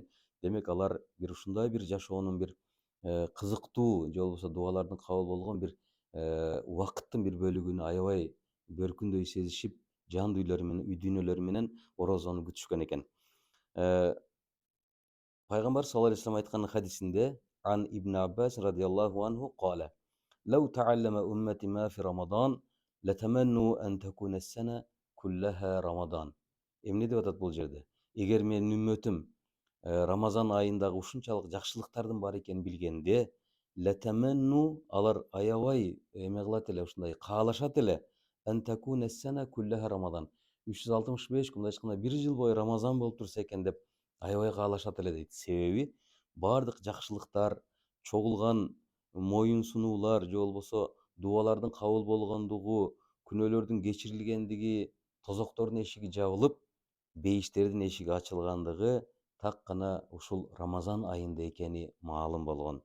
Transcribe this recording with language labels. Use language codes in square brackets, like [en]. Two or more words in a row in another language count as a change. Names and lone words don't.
[ky] Демек алар бир ушундай бир жашоонун бир кызыктуу же болбосо дуалардын кабыл болгон бир убакыттын бир бөлүгүн аябай бөркүндөй сезишип, жан дүйнөлөрү менен орозону күтүшкөн экен. [ar] Пайгамбар صلى الله عليه وسلم [ky] айткан хадисинде [ar] عن ابن عباس رضي الله عنه قال: "لو تعلم أمتي ما في رمضان، لتمنت أن تكون السنة كلها رمضان." [ky] Эмне деп атат бул жерде? Эгер менин үммөтүм Рамазан айындагы ушунчалык жакшылыктардын бар экенин билгенде, латаманну, алар аябай эме кылат эле, ушундай каалашат эле, [ar] أن تكون السنة كلها رمضان. [ky] 365 күн, мындайча айтканда бир жыл бою Рамазан болуп турса экен деп аябай каалашат эле дейт. Себеби баардык жакшылыктар, чогулган моюн сунуулар же болбосо дуалардын кабыл болгондугу, күнөөлөрдүн кечирилгендиги, тозоктордун эшиги жабылып, бейиштердин эшиги ачылгандыгы так гана ушул Рамазан айында экени маалым болгон.